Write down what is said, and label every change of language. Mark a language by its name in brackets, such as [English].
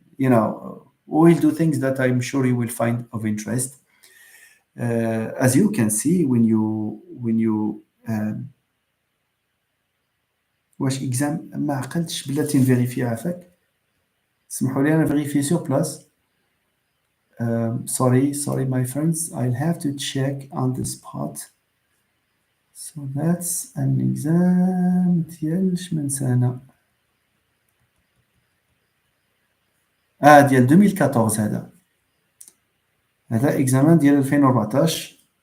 [English] We'll do things that I'm sure you will find of interest. As you can see, when you [Arabic] واش اكزام ما عقلتش بلاتي نفيريفي عافاك سمحوا لي انا فيريفي سور بلاس. [English] sorry my friends, I'll have to check on the spot. So that's an exam [Arabic] ديال شمن سنة ديال 2014 هذا. هذا examen ديال 2014.